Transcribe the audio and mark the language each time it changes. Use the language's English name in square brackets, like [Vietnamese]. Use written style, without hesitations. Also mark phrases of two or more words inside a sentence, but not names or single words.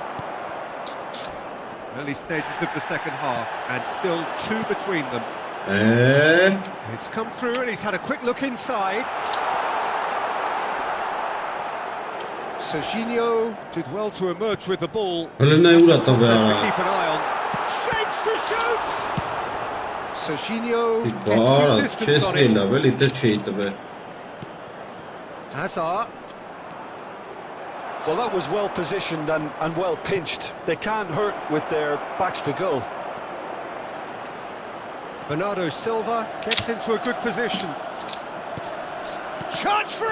[English] Early stages of the second half, and still two between them. It's come through, and he's had a quick look inside. Serginho did well to emerge with the ball. [Armenian] Գրելն է ուրա տալի [English] Just to [Armenian] արա։ [English] keep an eye on. Shapes to shoot! Serginho gets [Armenian] Բարա, [English] good [Armenian] չես [English] distance on him. [Armenian] լավ էլի, դե չի տվել։ [English] Hazard. Well, that was well positioned and well pinched. They can't hurt with their backs to goal. Bernardo Silva gets into a good position. Chance for a